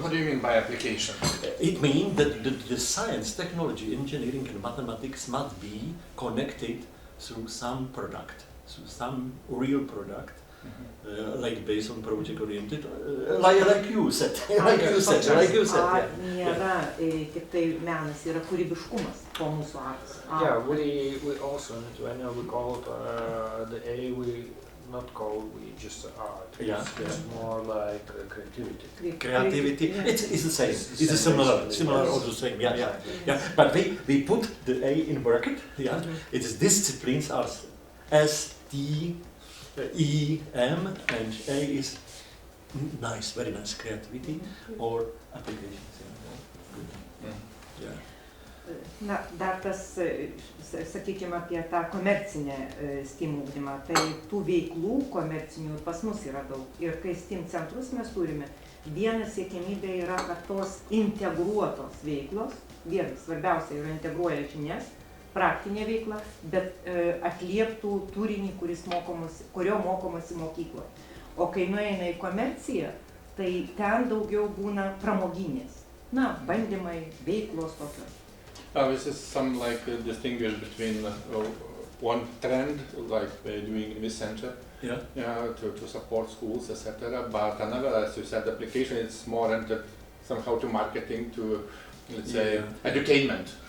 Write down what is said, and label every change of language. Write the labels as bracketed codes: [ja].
[en] What do you mean by application? It means that the science, technology, engineering, and mathematics must be connected through some product, through some real product. Like based on project oriented, like you said, like you said, Art yeah. [lt] nėra tik tai menas, yra kūrybiškumas po mūsų artas. [en] Yeah, we also in Lithuania we call the A, we not call we just art. Yeah, It's more like creativity. Creativity, Yeah. it's the same. It's It's similar. similar or the same. Yeah. But we put the A in bracket. Yeah, it is disciplines are S, T, E, M, and A is nice, very nice creativity or applications. Yeah. [lt] Na, dar tas, sakykime, apie tą komercinę STEAM ugdymą, tai tų veiklų komercinių pas mus yra daug. Ir kai STEAM centrus mes turime, viena siekiamybė yra, kad tos integruotos veiklos, svarbiausia yra integruoja žinias, praktinė veikla, bet atlieptų turinį, kurio mokomasi mokykloje. O kai nueina į komerciją, tai ten daugiau būna pramoginės. Na, bandymai, veiklos tokios. [en] This is some like distinguish between one trend, like we're doing in Vincentas, to support schools, etc. But another, as you said, application is more entered somehow to marketing, to, let's say, edutainment.